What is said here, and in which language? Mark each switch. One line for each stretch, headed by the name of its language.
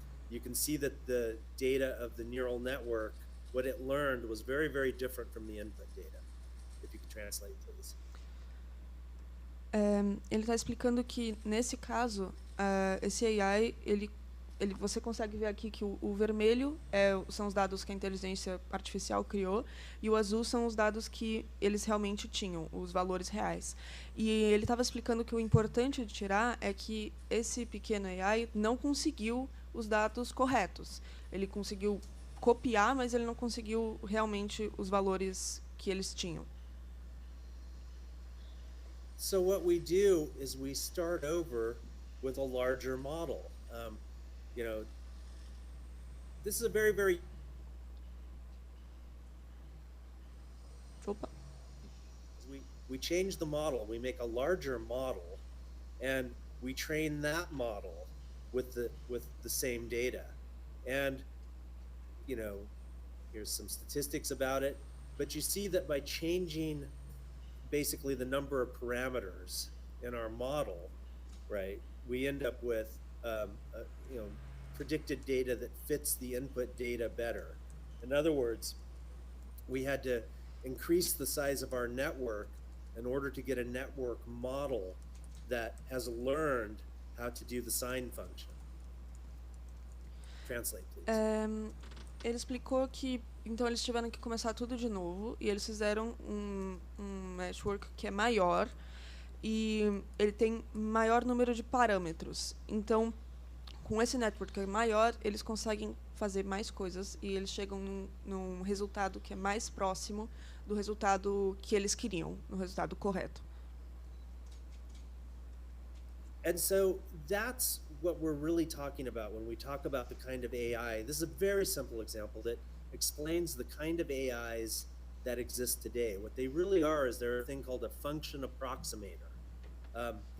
English: You can see that the data of the neural network, what it learned, was very, very different from the input data. If you could translate, please.
Portuguese: Ele está explicando que, nesse caso, esse AI ele você consegue ver aqui que o vermelho são os dados que a inteligência artificial criou e o azul são os dados que eles realmente tinham, os valores reais. E ele estava explicando que o importante de tirar é que esse pequeno AI não conseguiu os dados corretos. Ele conseguiu copiar, mas ele não conseguiu realmente os valores que eles tinham.
English: So what we do is we start over with a larger model. You know, this is a very, very Opa. we change the model, we make a larger model, and we train that model with the same data. And you know, here's some statistics about it, but you see that by changing basically the number of parameters in our model, right, we end up with you know, predicted data that fits the input data better. In other words, we had to increase the size of our network in order to get a network model that has learned how to do the sign function. Translate, please.
Portuguese: Ele explicou que então eles tiveram que começar tudo de novo e eles fizeram um network que é maior e ele tem maior número de parâmetros. Então, com esse network que é maior, eles conseguem fazer mais coisas e eles chegam num resultado que é mais próximo do resultado que eles queriam, no resultado correto.
English: And so that's what we're really talking about when we talk about the kind of AI. This is a very simple example that explains the kind of AIs that exist today. What they really are is they're a thing called a function approximator.